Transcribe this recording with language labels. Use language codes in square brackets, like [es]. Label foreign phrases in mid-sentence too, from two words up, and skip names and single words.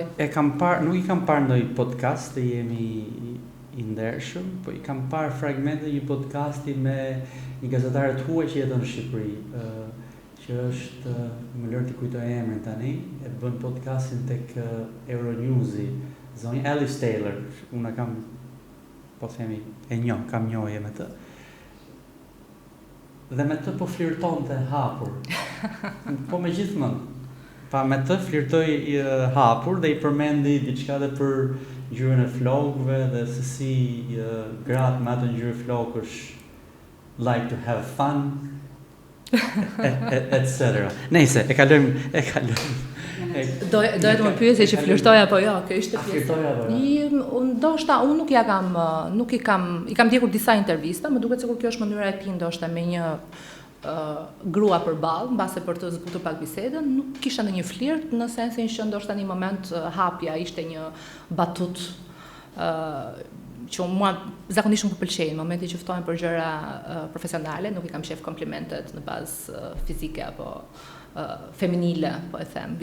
[sq] Nuk i kam parë ndonjë podcast të jemi i ndershëm, po i kam parë fragmente një podcasti me një gazetare të huaj që jeton në Shqipëri, që është, më lër të kujtoj emrin tani, e bën podcastin tek Euronewsi, zonja Alice Taylor, unë kam, po themi, kam njohje me të. Dhe me të po flirtonte hapur. Po me gjithmonë. Pa me të flirtoj hapur dhe i përmendi diçka dhe për ngjyrën e flokëve dhe se si gratë me atë ngjyrë flokësh [en] like to have fun, [sq] etc. Nejse, e kalojmë. Doja të më pyesje që flirtoj apo jo, kjo ishte pjesë. Flirtoj apo jo? Ndoshta unë nuk i kam ndjekur disa intervista, më duket sikur kjo është mënyra e tij ndoshta me një grua përballë, mbase për të zbutur pak bisedën, nuk kisha ndonjë flirt në sensin që ndoshta në një moment hapja ishte një batut që mua zakonisht më pëlqejnë, në momentin që ftohen për gjëra profesionale, nuk i kam shef komplimentet në bazë fizike apo feminile, po e them.